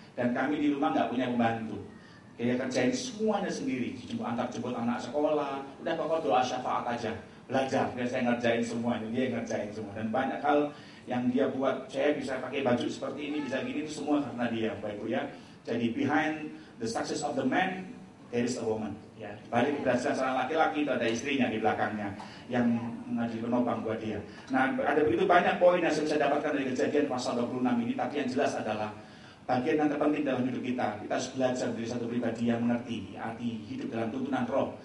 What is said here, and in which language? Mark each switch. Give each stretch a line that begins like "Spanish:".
Indonesian: Dan kami di rumah nggak punya pembantu. Dia kerjain semuanya sendiri, jemput anak sekolah, udah pokok doa syafaat aja, belajar. Biar saya ngerjain semuanya, dia ngerjain semua. Dan banyak hal yang dia buat, saya bisa pakai baju seperti ini, bisa gini, itu semua karena dia, Bapak Ibu ya.
English: Jadi behind the success of the man, there is a woman.
Indonesian: Ya, balik keberhasilan seorang laki-laki itu ada istrinya di belakangnya yang menjadi penopang buat dia. Nah, ada begitu banyak poin yang saya bisa dapatkan dari Kejadian pasal 26 ini, tapi yang jelas adalah bagian yang terpenting dalam hidup kita. Kita harus belajar dari satu pribadi yang mengerti arti hidup dalam tuntunan roh.